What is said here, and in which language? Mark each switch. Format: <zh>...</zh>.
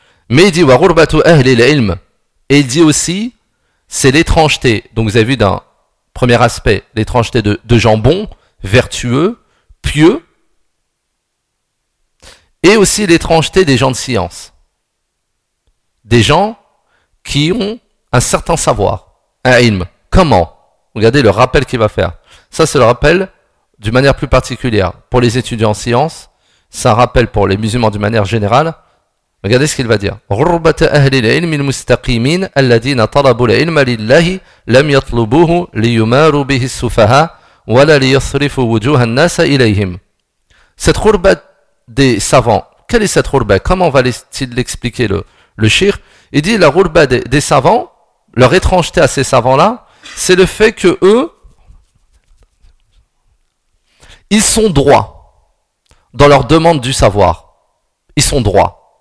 <fr>Mais il dit</fr> <ar>wa Rurbatu Ahl al-Ilm,</ar> <fr>et il dit aussi, c'est l'étrangeté, donc vous avez vu d'un premier aspect, l'étrangeté de gens bons, vertueux, pieux, et aussi l'étrangeté des gens de science, des gens qui ont un certain savoir, un ilm. Comment ? Regardez le rappel qu'il va faire. Ça, c'est le rappel d'une manière plus particulière pour les étudiants en science, c'est un rappel pour les musulmans d'une manière générale. Regardez ce qu'il va dire.</fr> <ar>غربة أهل العلم المستقيمين الذين طلبوا العلم لله لم يطلبوه ليماروا به السفهاء وَلَا لِيَصْرِفُ وُجُوهَ النَّاسَ إِلَيْهِمْ.</ar> <fr>Cette khurba des savants, quelle est cette khurba? Comment va-t-il l'expliquer le shir? Il dit la khurba des savants, leur étrangeté à ces savants-là, c'est le fait que eux, ils sont droits dans leur demande du savoir. Ils sont droits.</fr>